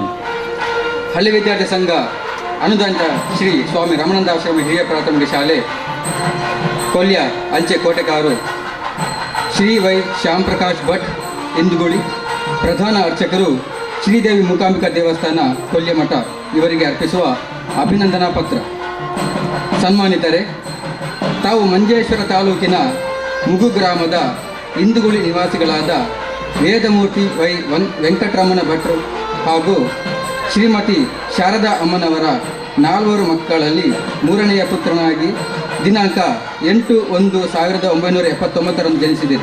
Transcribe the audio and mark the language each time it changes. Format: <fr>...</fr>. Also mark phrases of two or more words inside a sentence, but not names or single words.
<kn>ಹಳ್ಳಿ ವಿದ್ಯಾರ್ಥಿ ಸಂಘ ಅನುದಾನಿತ ಶ್ರೀ ಸ್ವಾಮಿ ರಾಮಾನಂದಾಶ್ರಮ ಹಿರಿಯ ಪ್ರಾಥಮಿಕ ಶಾಲೆ ಕೊಲ್ಯ ಅಂಚೆ ಕೋಟೆಕಾರು ಶ್ರೀ ವೈ ಶ್ಯಾಮ್ ಪ್ರಕಾಶ್ ಭಟ್ ಇಂದುಗುಳಿ, ಪ್ರಧಾನ ಅರ್ಚಕರು ಶ್ರೀದೇವಿ ಮೂಕಾಂಬಿಕಾ ದೇವಸ್ಥಾನ ಕೊಲ್ಯಮಠ ಇವರಿಗೆ ಅರ್ಪಿಸುವ ಅಭಿನಂದನಾ ಪತ್ರ. ಸನ್ಮಾನಿತರೆ, ತಾವು ಮಂಜೇಶ್ವರ ತಾಲೂಕಿನ ಮುಗು ಗ್ರಾಮದ ಇಂದುಗುಳಿ ನಿವಾಸಿಗಳಾದ ವೇದಮೂರ್ತಿ ವೈ ವೆಂಕಟರಮಣ ಭಟ್ರು ಹಾಗೂ ಶ್ರೀಮತಿ ಶಾರದಾ ಅಮ್ಮನವರ 4 ಮಕ್ಕಳಲ್ಲಿ 3ನೆಯ ಪುತ್ರನಾಗಿ ದಿನಾಂಕ 8/1/1979 ಜನಿಸಿದರು.</kn>